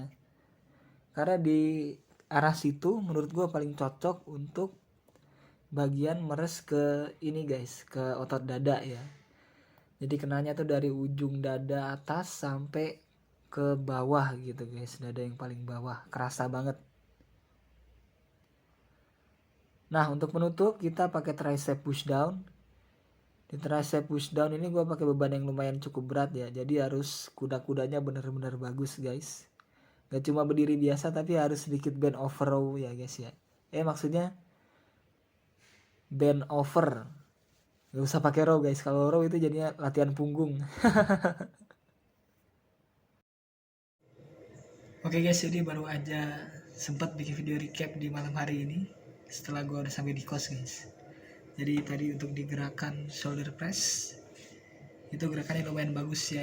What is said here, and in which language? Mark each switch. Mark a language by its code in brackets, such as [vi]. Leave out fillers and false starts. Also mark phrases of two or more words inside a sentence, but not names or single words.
[id] Karena di arah situ menurut gue paling cocok untuk bagian meres ke ini guys, ke otot dada ya. Jadi kenanya tuh dari ujung dada atas sampai ke bawah gitu guys, dada yang paling bawah, kerasa banget. Nah untuk penutup kita pakai [en] tricep push down. [id] Di [en] tricep push down [id] ini gue pakai beban yang lumayan cukup berat ya, jadi harus kuda-kudanya bener-bener bagus guys. Gak cuma berdiri biasa, tapi harus sedikit [en] bend over row [id] ya guys ya. Maksudnya [en] bend over, [id] gak usah pakai row guys. Kalau row itu jadinya latihan punggung. Oke guys, jadi baru aja sempat bikin video recap di malam hari ini setelah gue udah sampai di kos guys. Jadi tadi untuk di gerakan [en] shoulder press [id] itu gerakannya lumayan bagus ya.